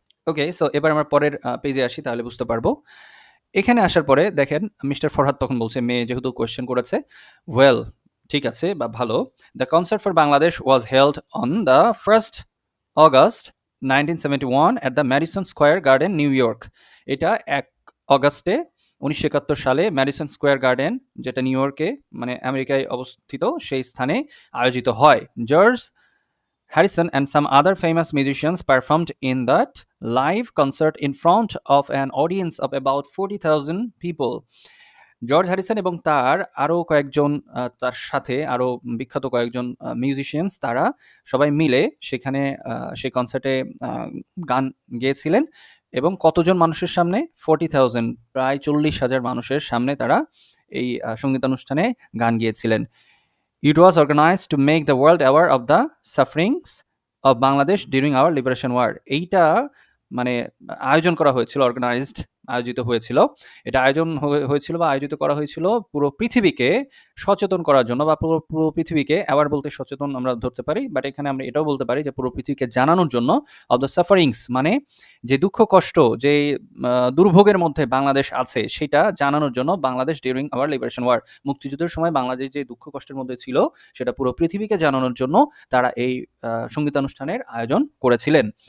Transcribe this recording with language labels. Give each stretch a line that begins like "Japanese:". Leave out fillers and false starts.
Bangla: ওকে, so এবার আমার পরের পেজে আসি, তাহলে বুঝতে পারবো। এখানে আসার পরে দেখেন, মিস্টার ফরহাদ তখন বলছে, মেয়ে যেহেতু কোয়েশ্চেন করেছে, ওয়েল, ঠিক আছে বা ভালো,
English: The concert for Bangladesh was held on the 1st August 1971 at the Madison Square Garden, New York.
Bangla: এটা 1 অগাস্টে 1971 সালে ম্যাডিসন স্কোয়ার গার্ডেন, যেটা নিউ ইয়র্কে মানে আমেরিকায় অবস্থিত, সেই স্থানে আয়োজিত হয়। George
English: Harrison and some other famous musicians performed in that live concert in front of an audience of about 40,000 people.
Bangla: George Harrison এবং তার আরও কয়েকজন তার সাথে আরও বিখ্যাত কয়েকজন মিউজিশিয়ানস তারা সবাই মিলে সেখানে সেই কনসার্টে গান গেয়েছিলেন এবং কতজন মানুষের সামনে 40,000 প্রায় 40,000 মানুষের সামনে তারা এই সঙ্গীতানুষ্ঠানে গান গিয়েছিলেন।
English: It was organized to make the world aware of the sufferings of Bangladesh during our liberation war.
Bangla: এইটা মানে আয়োজন করা হয়েছিল, অর্গানাইজড আয়োজিত হয়েছিল। এটা আয়োজন হয়েছিল বা আয়োজিত করা হয়েছিল পুরো পৃথিবীকে সচেতন করার জন্য, বা পুরো পৃথিবীকে অ্যাওয়ার বলতে সচেতন আমরা ধরতে পারি, বাট এখানে আমরা এটাও বলতে পারি যে পুরো পৃথিবীকে জানানোর জন্য
English: of the sufferings,
Bangla: মানে যে দুঃখ কষ্ট, যে দুর্ভোগের মধ্যে বাংলাদেশ আছে সেটা জানানোর জন্য Bangladesh
English: during our liberation war,
Bangla: মুক্তিযুদ্ধের সময় বাংলাদেশ যে দুঃখ কষ্টের মধ্যে ছিল সেটা পুরো পৃথিবীকে জানানোর জন্য তারা এই সঙ্গীতানুষ্ঠানের আয়োজন করেছিলেন।